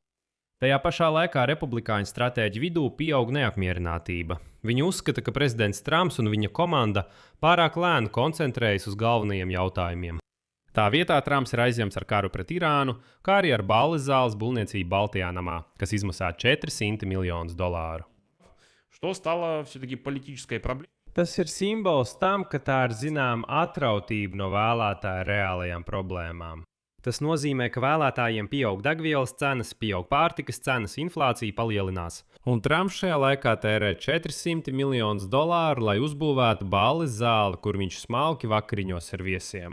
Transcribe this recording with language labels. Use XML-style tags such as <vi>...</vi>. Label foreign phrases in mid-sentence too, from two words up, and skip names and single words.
<lv>Tajā pašā laikā republikāņu stratēģu vidū pieaug neapmierinātība. Viņi uzskata, ka prezidents Trumps un viņa komanda pārāk lēni koncentrējas uz galvenajiem jautājumiem. Tā vietā Trumps ir aizņemts ar karu pret Irānu, kā arī ar balles zāles būvniecību Baltijā namā, kas izmaksā $400 miljonus.</lv> <ru>Что стало все-таки политической проблемой?</ru> <lv>Tas ir simbols tam, ka tā ir zināma atrautība no vēlētāja reālajām problēmām. Tas nozīmē, ka vēlētājiem pieaug degvielas cenas, pieaug pārtikas cenas, inflācija palielinās. Un Trumps šajā laikā tērē $400 miljonus, lai uzbūvētu balles zāli, kur viņš smalki vakariņos ar viesiem.</lv>